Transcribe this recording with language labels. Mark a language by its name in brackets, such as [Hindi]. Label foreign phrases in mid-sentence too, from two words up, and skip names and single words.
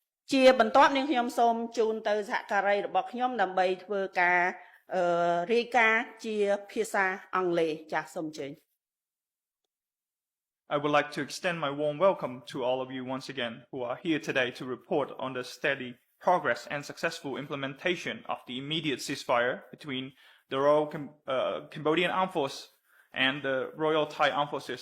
[Khmer] ជាបន្ទាប់នាងខ្ញុំសូមជូនទៅសហការីរបស់ខ្ញុំដើម្បីធ្វើការរាយការណ៍ជាភាសាអង់គ្លេសចាសសូមអញ្ជើញ [English] I would like to extend my warm welcome to all of you once again who are here today to report on the steady progress and successful implementation of the immediate ceasefire between the Royal Cambodian Armed Force and the Royal Thai Armed Forces.